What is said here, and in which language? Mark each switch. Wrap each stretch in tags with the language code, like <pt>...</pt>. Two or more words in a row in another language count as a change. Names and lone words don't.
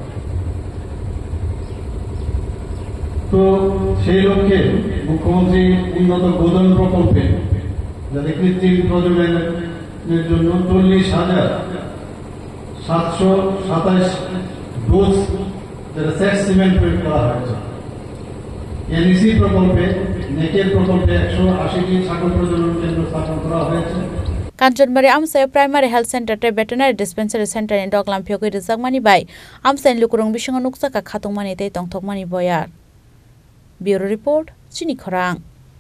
<bn>তো সেই লক্ষ্যে মুখ্যমন্ত্রী উন্নত গোধন প্রকল্পে যাতে কৃত্রিম প্রজননের জন্য 40,727 ডোজ যেটা</bn> <en>sex cement</en> <bn>প্রয়োগ করা হয়েছে এনইসি প্রকল্পে নেকের প্রকল্পে 180টি ছাগল প্রজনন কেন্দ্র স্থাপন করা হয়েছে</bn> <trp>Kanchanbari amsai</trp> <en>primary health center</en> <trp>te</trp> <en>veterinary dispensary center</en> <trp>ni doglam phiyogoi rijak mani bai amsai lukurung bisingo nuksa ka khatungmani tei tongthokmani boyar.</trp> <en>Bureau report Chini Khorang.</en>